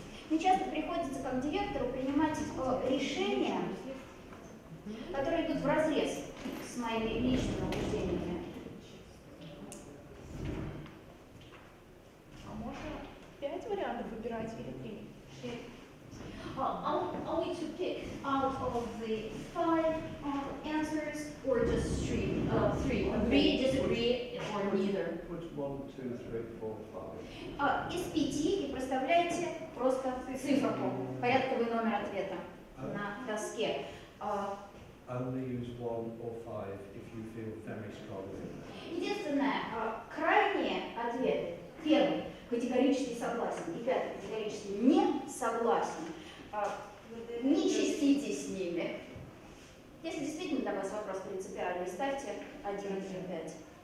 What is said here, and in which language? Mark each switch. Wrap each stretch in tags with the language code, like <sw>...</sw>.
<ru>Мне часто приходится как директору принимать решения, которые идут вразрез с моими личными убеждениями. А можно 5 вариантов выбирать или 3?</ru> <en>Only to pick out of the 5 answers, or just 3? 3. Agree, disagree, or neither. Put 1, 2, 3, 4, 5.</en> <ru>Из 5 и проставляете просто циферку, порядковый номер ответа на доске.</ru> <en>Only use 1 or 5 if you feel very strongly.</en> <ru>Единственное, крайние ответы. Первый – категорически согласен. И пятый – категорически не согласен. Не чиститесь с ними. Если действительно для вас вопрос принципиальный, ставьте 1 или 5.</ru>